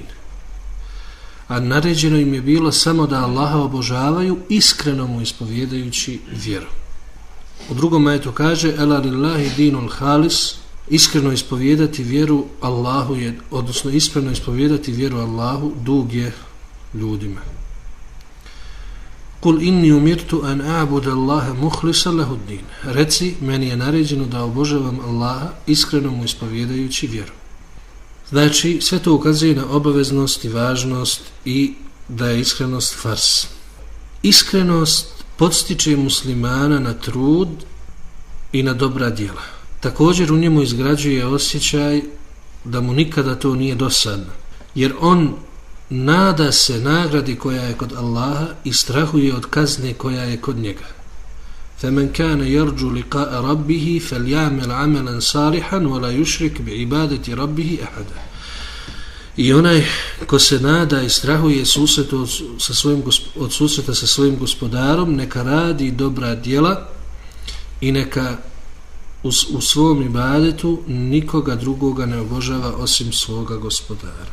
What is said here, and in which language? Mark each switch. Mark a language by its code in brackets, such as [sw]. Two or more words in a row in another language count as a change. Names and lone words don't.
[bs] A naređeno im je bilo samo da Allaha obožavaju, iskreno mu ispovjedajući vjeru. U drugom ajetu kaže, [ar] ألا لله الدين الخالص, [bs] iskreno ispovijedati vjeru Allahu je, odnosno iskreno ispovijedati vjeru Allahu dug je ljudima. [ar] قل إني أمرت أن أعبد الله مخلصا له الدين. [bs] Reci, meni je naređeno da obožavam Allaha, iskreno mu ispovijedajući vjeru. Znači, sve to ukazuje na obaveznost i važnost i da je iskrenost fars. Iskrenost podstiče muslimana na trud i na dobra djela. Također u njemu izgrađuje osjećaj da mu nikada to nije dosadno, jer on nada se nagradi koja je kod Allaha i strahuje od kazne koja je kod njega. [ar] فَمَنْ كَانَ يَرْجُ لِقَاءَ رَبِّهِ فَلْيَعْمَلْ عَمَلًا صَالِحًا وَلَا يُشْرِكْ بِعِبَادَةِ رَبِّهِ أَحَدًا. [bs] I onaj ko se nada i strahuje od susreta sa svojim gospodarom, neka radi dobra djela i neka u svom ibadetu nikoga drugoga ne obožava osim svoga gospodara.